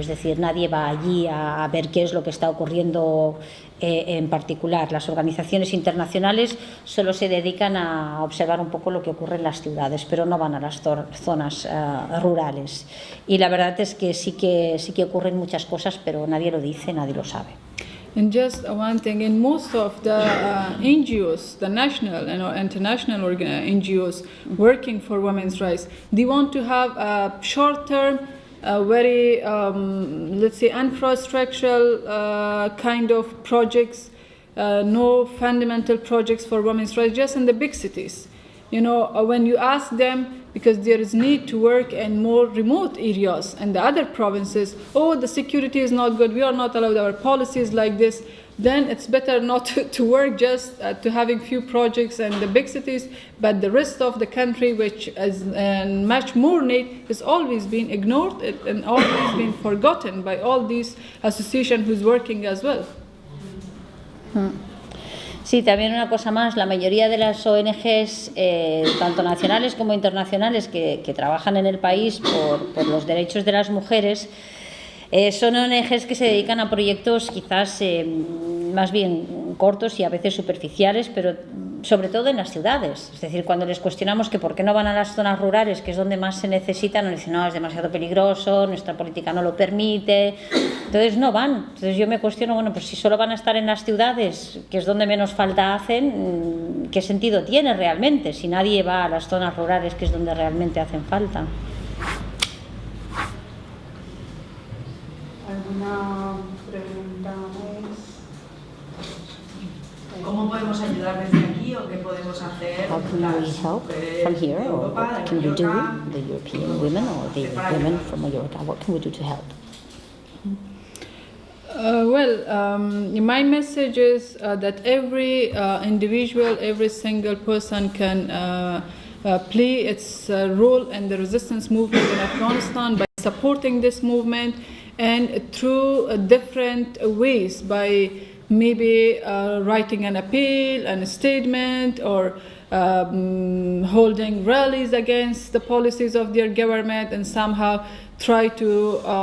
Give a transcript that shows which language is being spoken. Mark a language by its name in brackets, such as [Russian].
[Spanish] Es decir, nadie va allí a ver qué es lo que está ocurriendo en particular. Las organizaciones internacionales solo se dedican a observar un poco lo que ocurre en las ciudades, pero no van a las zonas rurales. Y la verdad es que sí que ocurren muchas cosas, pero nadie lo dice, nadie lo sabe. [English] And just one thing, in most of the NGOs, the national and international NGOs working for women's rights, they want to have a short-term, very, let's say, infrastructural kind of projects, no fundamental projects for women's rights, just in the big cities. You know, when you ask them, because there is need to work in more remote areas and the other provinces, oh, the security is not good, we are not allowed, our policies like this, then it's better not to work just to having few projects in the big cities, but the rest of the country, which is in much more need, has always been ignored and always been forgotten by all these associations who's working as well. [Spanish] Sí, también una cosa más, la mayoría de las ONGs, tanto nacionales como internacionales, que trabajan en el país por los derechos de las mujeres, son ONGs que se dedican a proyectos quizás más bien cortos y a veces superficiales, pero sobre todo en las ciudades. Es decir, cuando les cuestionamos que por qué no van a las zonas rurales, que es donde más se necesitan, nos dicen, no, es demasiado peligroso, nuestra política no lo permite, entonces no van. Entonces yo me cuestiono, bueno, pues si solo van a estar en las ciudades, que es donde menos falta hacen, ¿qué sentido tiene realmente si nadie va a las zonas rurales, que es donde realmente hacen falta? ¿Alguna pregunta más? ¿Cómo podemos ayudar desde aquí o qué podemos hacer? [English] How can we help from here, or what can we do, the European women or the women from Mallorca? What can we do to help? My message is that every individual, every single person can play its role in the resistance movement in Afghanistan by supporting this movement and through different ways, by maybe writing an appeal and a statement, or holding rallies against the policies of their government, and somehow try to